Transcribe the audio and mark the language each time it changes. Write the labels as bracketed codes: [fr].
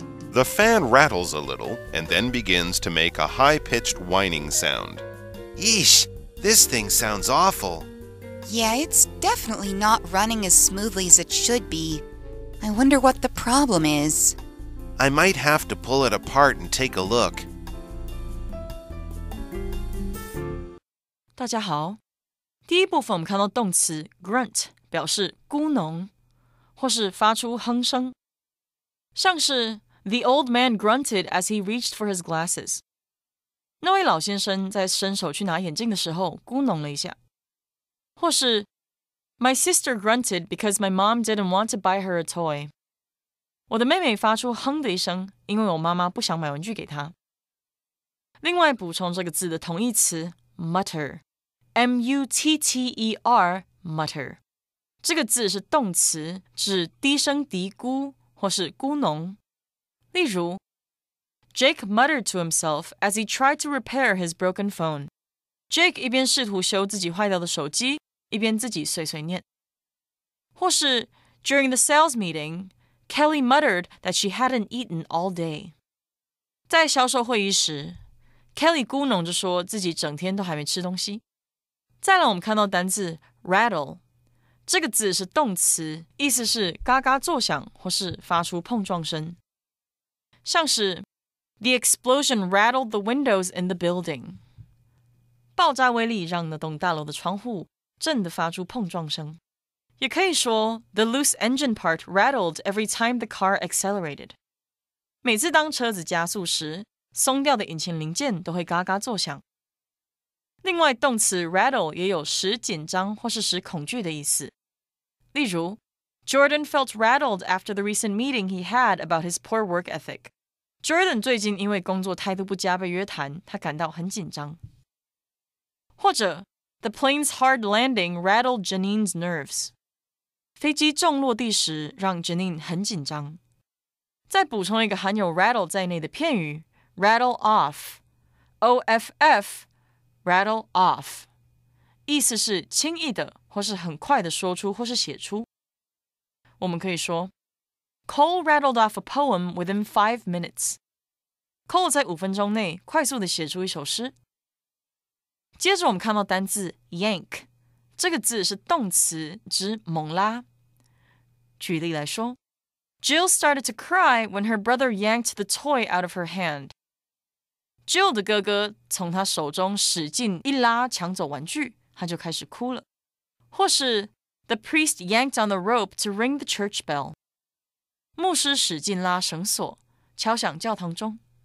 [en] The fan rattles a little and then begins to make a high-pitched whining sound. Eesh, this thing sounds awful. Yeah, it's definitely not running as smoothly as it should be. I wonder what the problem is. I might have to pull it apart and take a look. [zh] 大家好，第一部分我们看到动词 grunt 表示咕哝或是发出哼声，像是 [en] The old man grunted as he reached for his glasses. [zh] 那位老先生在伸手去拿眼镜的时候咕哝了一下，或是 [en] My sister grunted because my mom didn't want to buy her a toy. [zh] 我的妹妹发出哼的一声，因为我妈妈不想买玩具给她。另外补充这个字的同义词 mutter, M-U-T-T-E-R, mutter. 这个字是动词，指低声嘀咕或是咕哝。 [en] 例如 Jake muttered to himself as he tried to repair his broken phone. [zh] Jake 一边试图修自己坏掉的手机，一边自己碎碎念。 [en] 或是 During the sales meeting, Kelly muttered that she hadn't eaten all day. [zh] 在销售会议时 Kelly 咕哝着说自己整天都还没吃东西。再来我们看到单字 rattle. 这个字是动词，意思是嘎嘎作响或是发出碰撞声。 [en] 像是 The explosion rattled the windows in the building. [zh] 爆炸威力让那栋大楼的窗户震地发出碰撞声。 [en] 也可以说 The loose engine part rattled every time the car accelerated. [zh] 每次当车子加速时，松掉的引擎零件都会嘎嘎作响。另外动词 rattle 也有使紧张或是使恐惧的意思。 [en] 例如 Jordan felt rattled after the recent meeting he had about his poor work ethic. [zh] Jordan 最近因为工作态度不佳被约谈，他感到很紧张。 [en] 或者 The plane's hard landing rattled Janine's nerves. [zh] 飞机重落地时让 Janine 很紧张。再补充一个含有 rattle 在内的片语 rattle off, O-F-F, rattle off. 意思是轻易的或是很快的说出或是写出。我们可以说 [en] Cole rattled off a poem within 5 minutes. [zh] Cole 在5分钟内快速的写出一首诗。接着我们看到单字 yank. 这个字是动词，指猛拉。 [en] 举例来说 Jill started to cry when her brother yanked the toy out of her hand. [zh] Jill 的哥哥从他手中使劲一拉抢走玩具，他就开始哭了。 [en] 或是 The priest yanked on the rope to ring the church bell. [zh] 牧师使劲拉绳索，敲响教堂钟。